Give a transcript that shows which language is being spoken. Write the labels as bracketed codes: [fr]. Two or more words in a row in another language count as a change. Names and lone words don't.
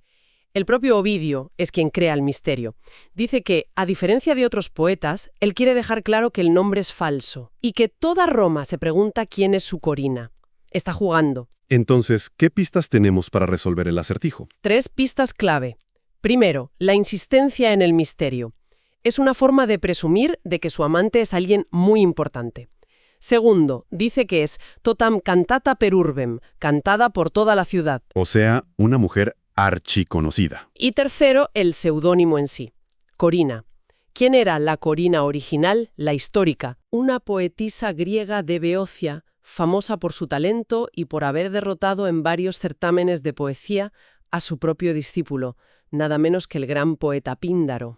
[es] El propio Ovidio es quien crea el misterio. Dice que, a diferencia de otros poetas, él quiere dejar claro que el nombre es falso y que toda Roma se pregunta quién es su Corina. Está jugando. Entonces, ¿qué pistas tenemos para resolver el acertijo? 3 pistas clave. Primero, la insistencia en el misterio. Es una forma de presumir de que su amante es alguien muy importante. Segundo, dice que es [la] totam cantata per urbem, [es] cantada por toda la ciudad. O sea, una mujer archiconocida. Y tercero, el seudónimo en sí, Corina. ¿Quién era la Corina original, la histórica? Una poetisa griega de Beocia, famosa por su talento y por haber derrotado en varios certámenes de poesía a su propio discípulo, nada menos que el gran poeta Píndaro.